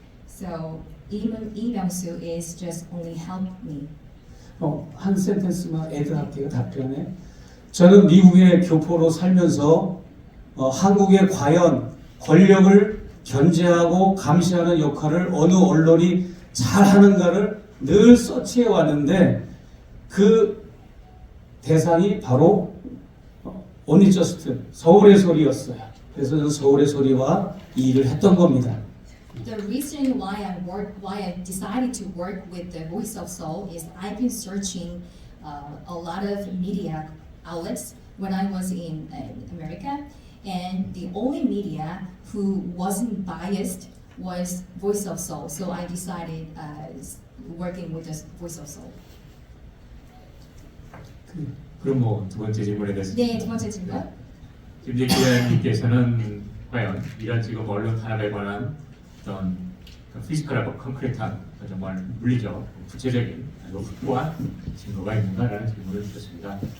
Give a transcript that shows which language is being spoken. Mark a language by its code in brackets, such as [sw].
[en] So Lee Myung-soo is just only helped me. [ko] 한 센텐스만 애드할게요, 답변에. 저는 미국의 교포로 살면서 한국의 과연 권력을 견제하고 감시하는 역할을 어느 언론이 잘하는가를 늘 서치해 왔는데 그 대상이 바로 오니저스트 서울의 소리였어요. 그래서 저는 서울의 소리와 이 일을 했던 겁니다. [en] The reason why I decided to work with the Voice of Seoul is I've been searching a lot of media outlets when I was in America, and the only media who wasn't biased was Voice of Seoul. So I decided working with the Voice of Seoul. [ko] 그럼 뭐 두 번째 질문에 대해서. 네, 두 번째 질문. 김재 기자님께서는 과연 이런 지금 언론 탄압에 관한 어떤 피지컬하고 콘크리트한 정말 물리적, 구체적인 아주 확고한 증거가 있는가라는 질문을 주셨습니다.